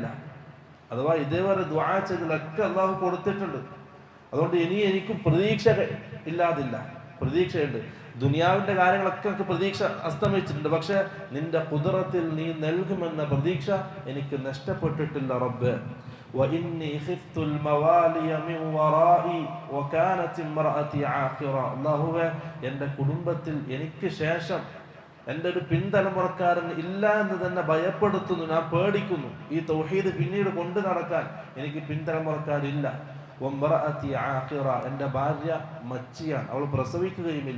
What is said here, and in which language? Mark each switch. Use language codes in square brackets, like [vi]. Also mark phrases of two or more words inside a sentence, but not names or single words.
[ml] അഥവാ ഇതേവരെ ദുആ ചെയ്തതിലൊക്കെ അല്ലാഹു കൊടുത്തിട്ടുണ്ട്. അതുകൊണ്ട് ഇനി എനിക്ക് പ്രതീക്ഷ ഇല്ലാതില്ല, പ്രതീക്ഷയുണ്ട്. ദുനിയാവിന്റെ കാര്യങ്ങളൊക്കെ എനിക്ക് പ്രതീക്ഷ അസ്തമിച്ചിട്ടുണ്ട്. പക്ഷെ നിന്റെ ഖുദ്റത്തിൽ നീ നൽകുമെന്ന പ്രതീക്ഷ എനിക്ക് നഷ്ടപ്പെട്ടിട്ടില്ല റബ്ബേ. [ar] وإني خفت الموالي من ورائي وكانت امرأتي عاقرا, [ml] അല്ലാഹുവേ എൻ്റെ കുടുംബത്തിൽ എനിക്ക് ശേഷം എൻ്റെ ഒരു പിൻതലമുറക്കാരൻ ഇല്ല എന്ന് തന്നെ ഭയപ്പെടുത്തുന്നു, ഞാൻ പേടിക്കുന്നു. ഈ തൗഹീദ് പിന്നീട് കൊണ്ടു നടക്കാൻ എനിക്ക് പിൻതലമുറക്കാരില്ല. [ar] وامرأتي عاقرا, [ml] എൻ്റെ ഭാര്യ മച്ചിയാണ്, അവൾ പ്രസവിക്കുകയുമില്ല.